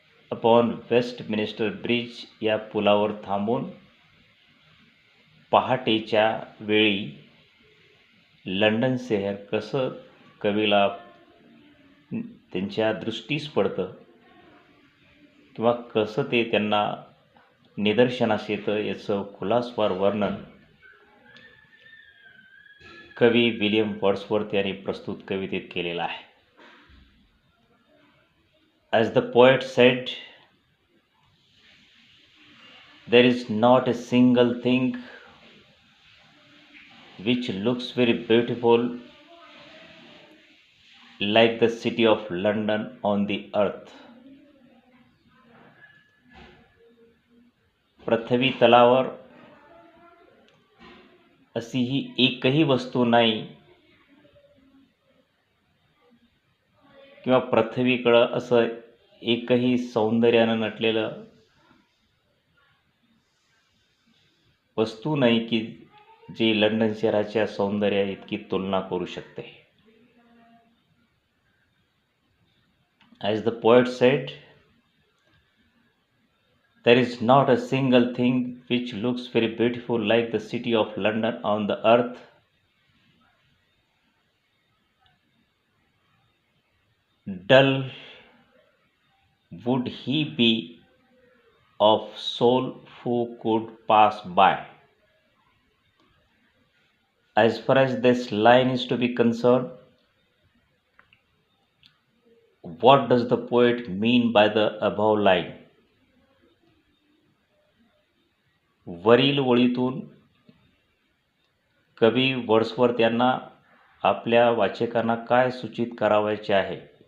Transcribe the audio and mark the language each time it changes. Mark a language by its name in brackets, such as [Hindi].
[Marathi] Upon Westminster bridge या पुलावर थांबून पहाटेच्या वेळी लंडन शहर कसं कवीला त्यांच्या दृष्टीस पडतं किंवा कसं ते त्यांना निदर्शनास येतं याचं खुलासवार वर्णन कवी विलियम वर्ड्सवर्थ यांनी प्रस्तुत कवितेत केलेलं आहे. [English] As the poet said, there is not a single thing which looks very beautiful like the city of London on the earth. [Marathi] पृथ्वी तलावर अशी ही एकही वस्तू नाही किंवा पृथ्वीकडं असं एकही सौंदर्यानं नटलेलं वस्तू नाही की जी लंडन शहराच्या सौंदर्या इतकी तुलना करू शकते. [English] As the poet said, there is not a single thing which looks very beautiful like the city of London on the earth. Dull would he be of soul who could pass by. As far as this line is to be concerned, what does the poet mean by the above line? [Marathi] वरील ओळीतून कवी Wordsworth यांना आपल्या वाचकांना काय सूचित करावयाचे आहे?